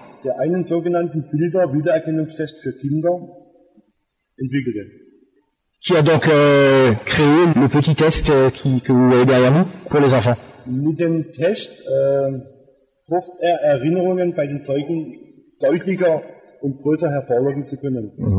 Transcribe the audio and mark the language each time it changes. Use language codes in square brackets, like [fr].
[de] Der einen sogenannten Bilder-Wiedererkennungstest für Kinder entwickelte. [fr] Qui a donc créé le petit test que vous avez derrière nous pour les enfants. [de] Mit dem Test hofft Erinnerungen bei den Zeugen deutlicher und größer hervorlocken zu können.